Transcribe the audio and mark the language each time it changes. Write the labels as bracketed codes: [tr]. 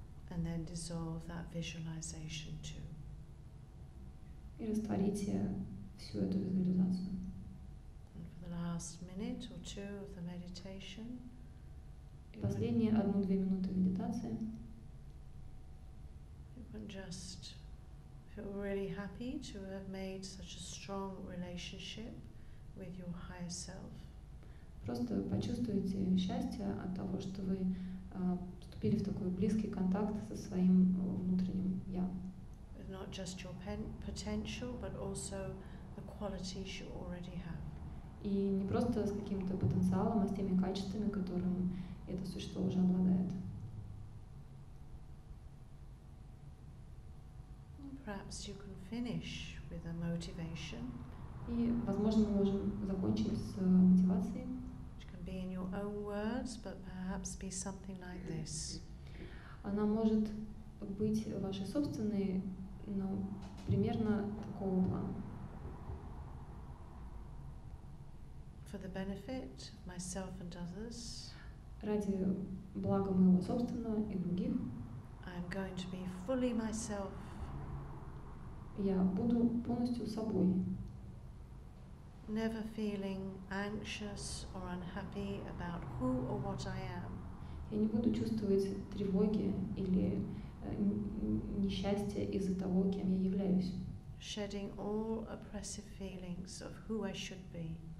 [en] And then dissolve that visualization too. [ru] И растворите всю эту визуализацию. [en] And for the last minute or two of the meditation, [ru] И последние 1-2 минуты медитации [en] you can just feel really happy to have made such a strong relationship with your higher self. [ru] просто почувствуйте счастье от того, что вы вступили в такой близкий контакт со своим внутренним «я». [en] With not just your potential, but also the qualities you already have. [ru] И не просто с каким-то потенциалом, а с теми качествами, которым это существо уже обладает. [en] Perhaps you can finish with a motivation. [ru] И, возможно, мы можем закончить с мотивацией. [en] Which can be in your own words, but perhaps be something like this. [ru] Она может быть вашей собственной, но примерно такого плана. [en] For the benefit of myself and others, [ru] Ради блага моего собственного и других, [en] I am going to be fully myself. [ru] Я буду полностью собой. [en] Never feeling anxious or unhappy about who or what I am. [ru] Я не буду чувствовать тревоги или несчастья из-за того, кем я являюсь. [en] Shedding all oppressive feelings of who I should be.